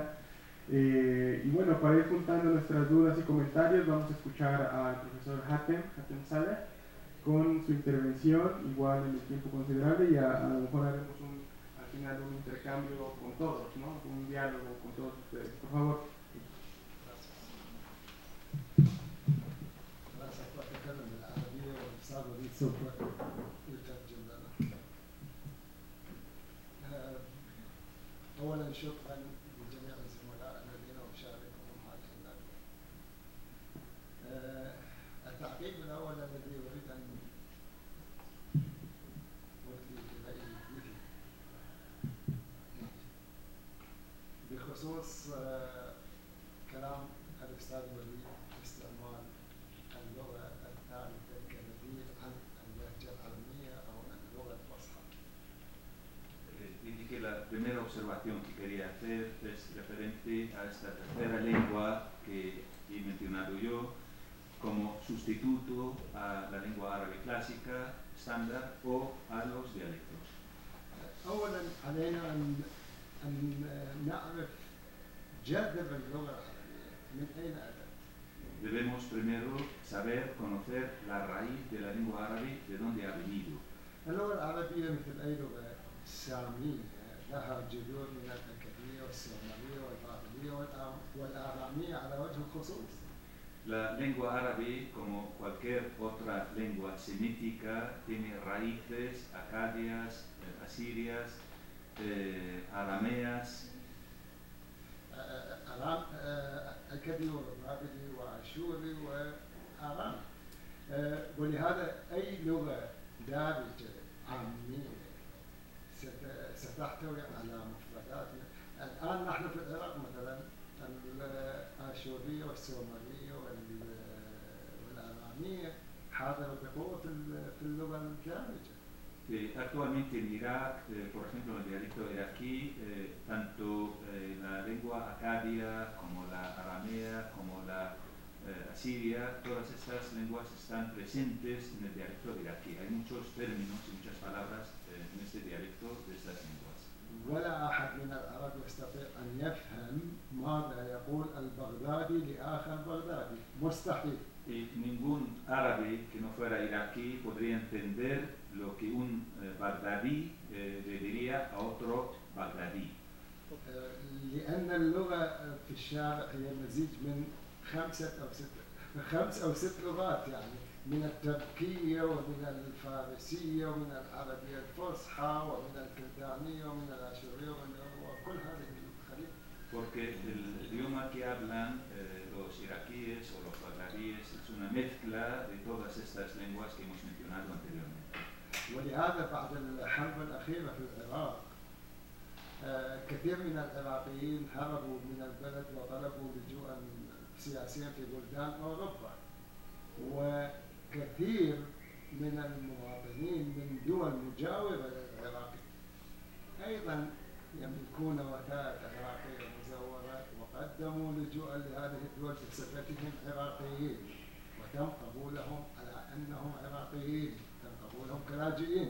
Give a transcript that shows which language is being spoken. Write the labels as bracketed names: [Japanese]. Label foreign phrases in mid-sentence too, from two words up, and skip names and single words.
[Spanish] Y bueno, para ir juntando nuestras dudas y comentarios, vamos a escuchar al profesor Hatem Saleh con su intervención, igual en el tiempo considerable, y a lo mejor haremos al final un intercambio con todos, ¿no? Un diálogo con todos ustedes. Por favor. Gracias por [Arabic] تكلم العربية والصعبة دي سوف يترجم لنا. أولا شكرا لجميع الزملاء الذين شاركوا معنا. التعقيب الأول الذي أريد أن ألقي إليه بخصوص كلام الأستاذ وليد استعمال اللغة الثالثة كبديل عن اللهجة العربية أو اللغة الفصحى. [Spanish] Y que la primera observación que quería hacer es referente a esta tercera lengua que he mencionado yo como sustituto a la lengua árabe clásica, estándar o a los dialectos. [Arabic] أولا علينا أن نعرف جذر اللغة العربية من أين أتت. [Spanish] Debemos primero saber, conocer la raíz de la lengua árabe, de dónde ha venido. [Arabic] اللغة العربية مثل أي لغة سامية لها جذور من الأكادية والسومرية والبابلية والآرامية على وجه الخصوص. [Spanish] La lengua árabe, como cualquier otra lengua semítica, tiene raíces acadias, asirias, arameas. [Arabic] أكدي وبابلي وأشوري وآرامي. ولهذا أي لغة دارجة عامية ستحتوي على مفردات. الآن نحن في العراق مثلا الآشورية والسومرية والآرامية حاضرة بقوة في اللغة الدارجة. [Spanish] Actualmente en Irak, por ejemplo, en el dialecto iraquí, tanto la lengua acadia como la aramea, como la asiria, todas estas lenguas están presentes en el dialecto iraquí. Hay muchos términos y muchas palabras en este dialecto de estas lenguas. [Arabic] ولا أحد من العرب يستطيع أن يفهم ماذا يقول البغدادي لآخر بغدادي. مستحيل. [Spanish] Y ningún árabe que no fuera iraquí podría entender lo que un bagdadí le diría a otro bagdadí. [Arabic] لأن اللغة في الشارع هي مزيج من 5 أو 6 5 أو 6 لغات يعني، من التركية ومن الفارسية ومن العربية الفصحى ومن الكلدانية ومن الآشورية وكل هذه الخليط. [Spanish] Porque el idioma que hablan los iraquíes o los baghdaríes es una mezcla de todas estas lenguas que hemos mencionado anteriormente. [Arabic] ولهذا بعد الحرب الأخيرة في العراق كثير من العراقيين هربوا من البلد وطلبوا لجوءا سياسيا في بلدان أوروبا، وكثير من المواطنين من دول مجاورة للعراق أيضا يملكون وثائق عراقية مزورة وقدموا لجوءا لهذه الدول بصفتهم عراقيين، وتم قبولهم على أنهم عراقيين، تم قبولهم كلاجئين.